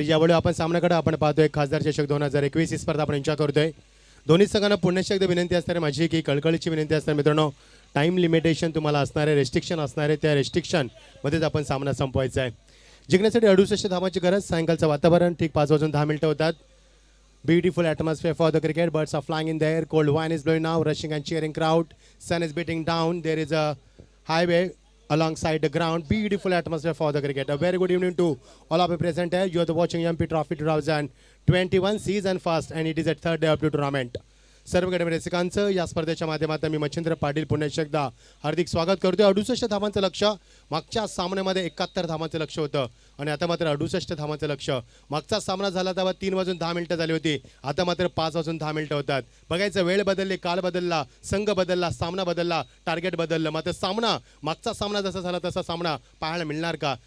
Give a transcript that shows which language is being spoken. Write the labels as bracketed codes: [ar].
[mr] यावेळी आपण सामन्याकडे आपण पाहतोय खासदार चषक 2021 ही स्पर्धा आपण एन्जॉय करतोय. दोन्ही संघांना पुन्हा एकदा विनंती असणार आहे माझी की कळकळीची विनंती असणार मित्रांनो. टाईम लिमिटेशन तुम्हाला असणार आहे, रेस्ट्रिक्शन असणार आहे. त्या रेस्ट्रिक्शनमध्येच आपण सामना संपवायचा आहे. जिंकण्यासाठी 68 धावांची गरज. सायंकाळचं वातावरण ठीक 5:10 होतात. [en] Beautiful atmosphere for the cricket. Birds are flying in the air. Cold wine is blowing now. Rushing and cheering crowd. Sun is beating down. There is a highway alongside the ground. Beautiful atmosphere for the cricket. A very good evening to all of you present here. You are watching MP Trophy 2021 season first, and it is a third day of the tournament. [mr] सर्व गडे रसिकांचं या स्पर्धेच्या माध्यमातून मी मच्छिंद्र पाटील पुन्हा एकदा हार्दिक स्वागत करतोय. 68 धावांचं लक्ष मागच्या सामन्यामध्ये 71 धावांचं लक्ष होतं आणि आता मात्र 68 धावांचं लक्ष. मागचा सामना झाला तेव्हा 3:10 झाली होती, आता मात्र 5:10 होतात. बघायचं वेळ बदलली, काळ बदलला, संघ बदलला, सामना बदलला, टार्गेट बदललं, मात्र सामना मागचा सामना जसा झाला तसा सामना पाहायला मिळणार का?